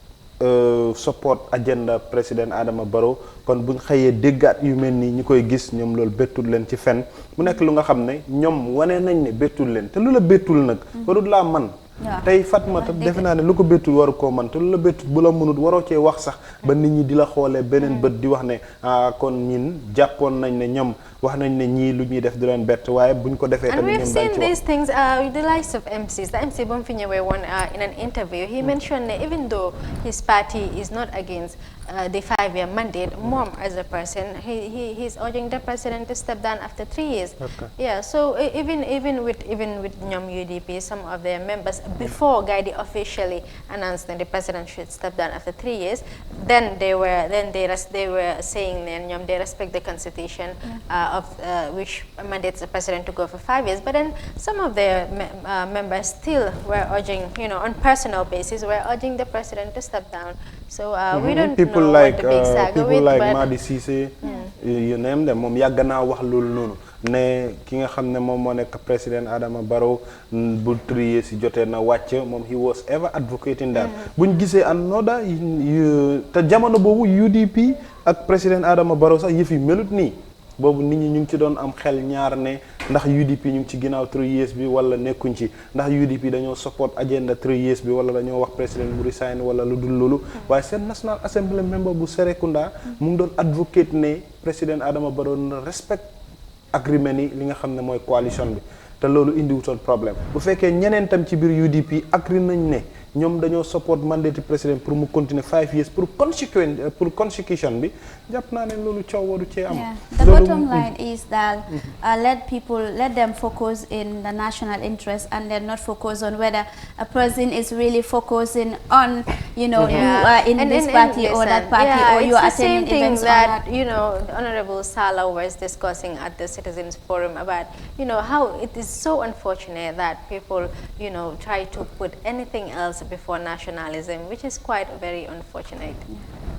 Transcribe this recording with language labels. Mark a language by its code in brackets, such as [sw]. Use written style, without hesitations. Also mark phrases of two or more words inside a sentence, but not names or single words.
[en] support agenda [wo] président Adama Barrow kon buñ xëyee déggaat yu mel nii ñi koy gis ñoom loolu bettul leen ci fen mu nekk lu nga xam ne ñoom wane nañ ne bettul leen te lu la bettul nag warut laa man tey Fatma defe naa ne lu ko bettul waru koo man te lu la bettul bu la mënut waroo cee wax sax ba nit ñi di la xoolee beneen bët di wax ne kon ñin jàppoon nañ ne ñoom wax nañ ne ñii lu ñuy def di leen bett waaye buñ ko defee tamit ñoom dañ ci wax. [en] And we've seen these things with the likes of MCs. The MC [wo] bu mu fi ñëwee woon [en] in an interview he mentioned that even though his party is not against the 5-year mandate, Mom as a person, he's urging the president to step down after 3 years. Okay. Yeah, so even with Nyom UDP, some of their members before Guide officially announced that the president should step down after 3 years, then they were saying that Nyom they respect the constitution of which mandates the president to go for 5 years. But then some of their members still were urging, on personal basis, were urging the president to step down. So we don't people know like what the big saga people with, like but [wo] Madi Cissé [en] you name them [wo] moom yàgg naa wax loolu noonu ne ki nga xam ne moom moo nekk président Adama Barrow bu [en] 3 years [wo] si jotee na wàcc moom [en] he was ever advocating that [wo] buñ gisee another te jamono boobu UDP ak président Adama Barrow sax yëf yi melut nii boobu nit ñi ñu ngi ci doon am xel ñaar ne ndax UDP ñu ngi ci ginnaaw 3 years bi wala nekkuñ ci ndax UDP dañoo [en] support agenda 3 years [wo] bi wala dañoo wax président mu resign wala lu dul loolu waaye seen [en] National Assembly member [wo] bu Serekunda mu ngi doon advocate ne président Adama Barrow na [en] respect agreement [wo] yi li nga xam ne mooy coalition bi te loolu indiwutoon problème bu fekkee ñeneen tam ci biir UDP agree nañ ne ñoom dañoo support mandate président pour mu continuer 5 years pour constitution bi jàpp naa ne loolu coow waru cee am. [en] The bottom line is that let them focus in the national interest and then not focus on whether a person is really focusing on you are in this party or that party or you are attending events or that. The Honorable Sala was discussing at the Citizens Forum about how it is so unfortunate that people try to put anything else before nationalism, which is quite very unfortunate.